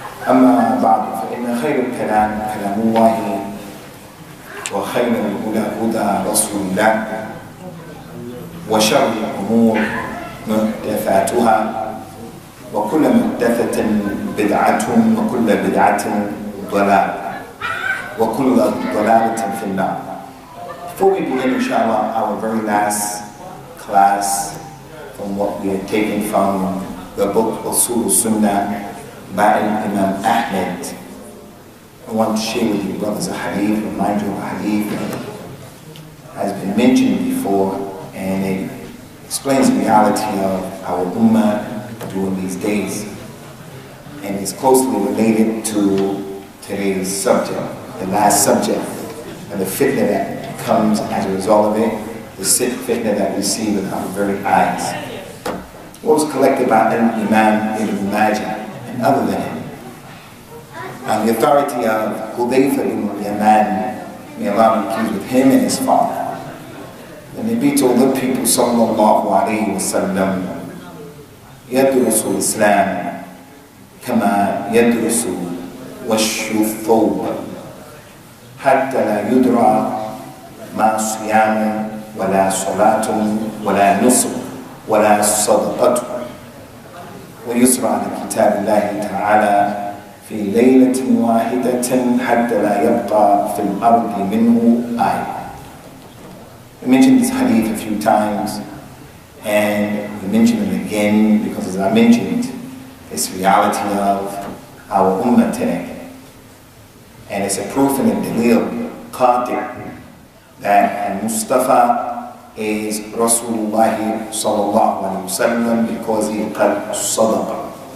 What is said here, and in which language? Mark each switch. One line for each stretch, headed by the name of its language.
Arabic: أما بعد فإن خير الكلام كلام الله وخير الهدى هدى رسول الله وشر الأمور محدثاتها وكل محدثة بدعة وكل بدعة ضلالة وكل ضلالة في النار.
English: Before we begin, inshallah, our very last class from what we had taken from the book Usool as-Sunnah by Imam Ahmad, I want to share with you brothers a hadith, remind you of a hadith that has been mentioned before, and it explains the reality of our ummah during these days, and it's closely related to today's subject, the last subject, and the fitna that comes as a result of it, the fitna that we see with our very eyes. What was collected by Imam ibn Majah and other than him, on the authority of Hudayfa ibn Yaman, may Allah be pleased with him and his father. And the Nabi told the people,
Arabic: sallallahu alayhi wa sallam, يدرس الإسلام كما يدرس وش الثوب حتى لا يدرى ما صيام ولا صلاة ولا نسك ولا صدقة ويسرى على كتاب الله تعالى في ليلة واحدة حتى لا يبقى في الأرض منه آية.
English: We mentioned this hadith a few times, and we mention it again because, as I mentioned, it's reality of our ummah today. And it's a proof in the dalil, qati', that Mustafa is Rasulullah sallallahu alayhi wa sallam because he qad sadaqa.